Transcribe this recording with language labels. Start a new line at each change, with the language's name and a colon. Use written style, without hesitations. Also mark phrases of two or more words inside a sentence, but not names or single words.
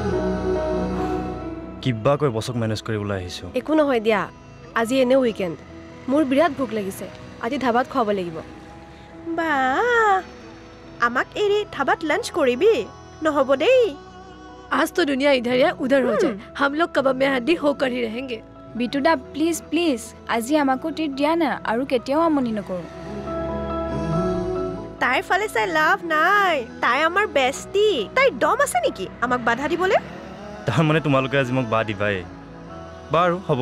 Assamese: কিবা কৈ বছক মেনেজ কৰিবলৈ আহিছোঁ একো নহয় দিয়া আজি এনেও উইকেণ্ড মোৰ বিৰাট ভোক লাগিছে আজি ধাবাত খুৱাব লাগিব বা আমাক এৰি ধাবাত লাঞ্চ কৰিবি নহ'ব দেই
Hindi: आज तो दुनिया इधर या उधर हो जाए हम लोग कबाब में हड्डी होकर ही रहेंगे
Assamese: বিটুদা
English: please please
Assamese: আজি আমাকো ট্ৰিট দিয়া না আৰু কেতিয়াও আমনি নকৰোঁ তাইৰ ফালে চাই লাভ নাই তাই আমাৰ বেষ্টি তাই দম আছে নেকি আমাক বাধা দিবলৈ তাৰ মানে তোমালোকে আজি মোক বা দিবাই বাৰু হ'ব